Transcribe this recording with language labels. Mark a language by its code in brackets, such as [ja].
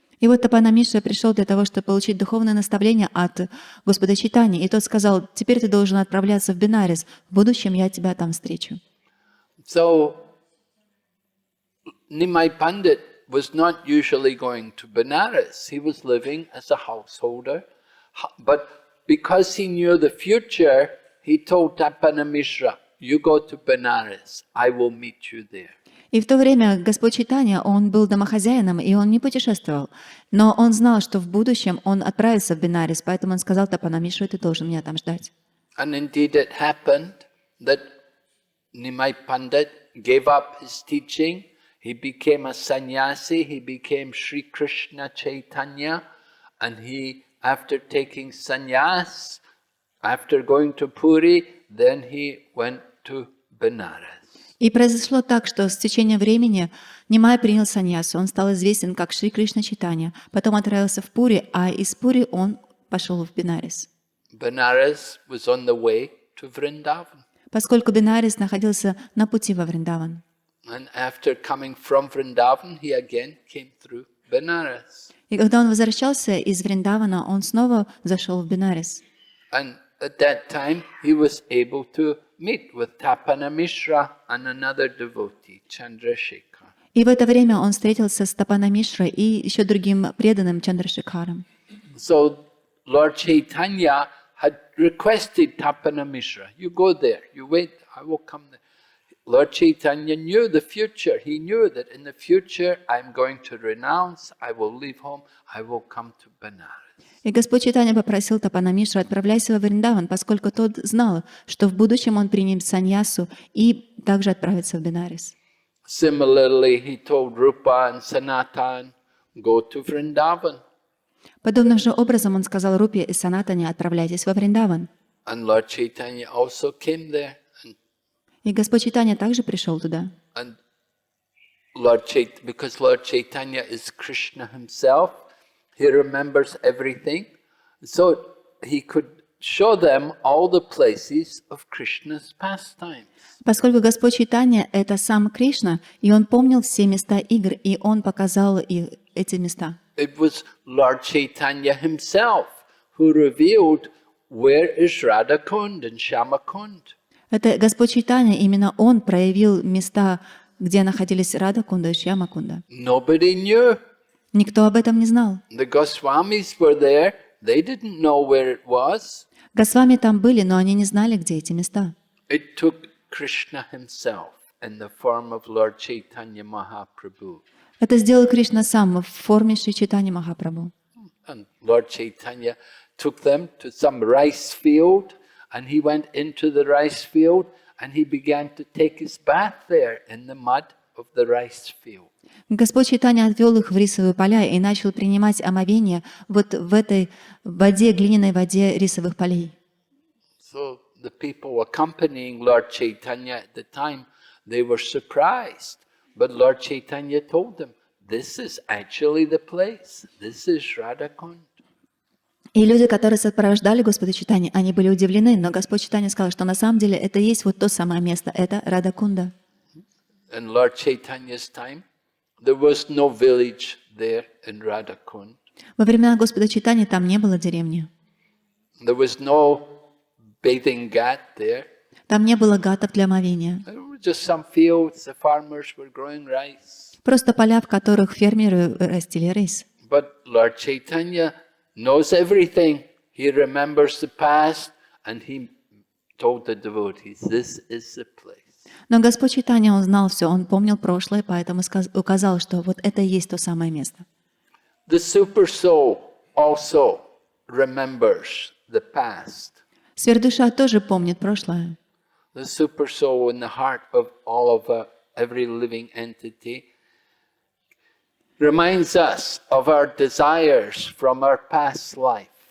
[ru] И вот Тапана Мишра пришел для того, чтобы получить духовное наставление от Господа Чайтаньи, и тот сказал: теперь ты должен отправляться в Бенарес, в будущем я тебя там встречу. [en] So Nimai Pandit was not usually going to Benares. He was living as a householder, but because he knew the future, he told Tapana Mishra, you go to Benares, I will meet you there. [ru] И в то время Господь Чайтанья, он был домохозяином, и он не путешествовал. Но он знал, что в будущем он отправится в Бенарес, поэтому он сказал Тапана Мишре: ты должен меня там ждать. [en] And indeed it happened that Nimai Pandit gave up his teaching, he became a sannyasi, he became Sri Krishna Chaitanya, and he, after taking sannyas, after going to Puri, then he went to Benares. [ru] И произошло так, что с течением времени Нимай принял саньясу, он стал известен как Шри Кришна Чайтанья, потом отправился в Пури, а из Пури он пошел в Бенарес. [en] Benares was on the way to Vrindavan. [ru] Поскольку Бенарес находился на пути во Вриндаван. [en] And after coming from Vrindavan, he again came through Benares. [ru] И когда он возвращался из Вриндавана, он снова зашел в Бенарес. [en] And at that time, he was able to meet with Tapana Mishra and another devotee, Chandrasekhar. [ru] И в это время он встретился с Тапана Мишрой и еще другим преданным Чандрашекхаром. [en] So Lord Chaitanya had requested Tapana Mishra, you go there, you wait, I will come there. Lord Chaitanya knew the future. He knew that in the future I'm going to renounce, I will leave home, I will come to Benares. [ru] И Господь Чайтанья попросил Тапана Мишру: отправляйся во Вриндаван, поскольку тот знал, что в будущем он примет саньясу и также отправится в Бенарес. [en] Similarly, he told Rupa and Sanatan, go to Vrindavan. [ru] Подобным же образом он сказал Рупе и Санатане: отправляйтесь во Вриндаван. [en] And Lord Chaitanya also came there. [ru] И Господь Чайтанья также пришел туда. [en] And because Lord Chaitanya is Krishna himself, he remembers everything. So he could show them all the places of Krishna's pastimes. [ru] Поскольку Господь Чайтанья — это сам Кришна, и он помнил все места игр, и он показал эти места. [en] It was Lord Chaitanya himself who revealed where is Radhakund and Shyamakund. [ru] Это Господь Чайтанья, именно он проявил места, где находились Радха-кунда и Шьяма-кунда. [en] Nobody knew. [ru] Никто об этом не знал. [en] The Goswamis were there. They didn't know where it was. [ru] Госвами там были, но они не знали, где эти места. [en] It took Krishna himself in the form of Lord Chaitanya Mahaprabhu. [ru] Это сделал Кришна сам в форме Шри Чайтаньи Махапрабху. [en] And Lord Chaitanya took them to some rice field, and he went into the rice field, and he began to take his bath there in the mud of the rice field. [ru] Господь Чайтанья отвел их в рисовые поля и начал принимать омовение вот в этой воде, глиняной воде рисовых полей. [en] So the people accompanying Lord Chaitanya at the time, they were surprised. But Lord Chaitanya told them, this is actually the place. This is Radhakund. [ru] И люди, которые сопровождали Господа Чайтаньи, они были удивлены, но Господь Чайтанья сказал, что на самом деле это и есть вот то самое место, это Радха-кунда. [en] In Lord Chaitanya's time, there was no village there in Radhakund. [ru] Во времена Господа Чайтаньи там не было деревни. [en] There was no bathing ghat there. [ru] Там не было гатов для омовения. [en] There were just some fields, the farmers were growing rice. [ru] Просто поля, в которых фермеры растили рис. [en] But Lord Chaitanya knows everything. He remembers the past, and he told the devotees, this is the place. [ru] Но Господь Чайтанья, он знал все, он помнил прошлое, поэтому указал, что вот это и есть то самое место. [en] The super soul also remembers the past. [ru] Сверхдуша тоже помнит прошлое. [en] The super soul in the heart of all of every living entity reminds us of our desires from our past life.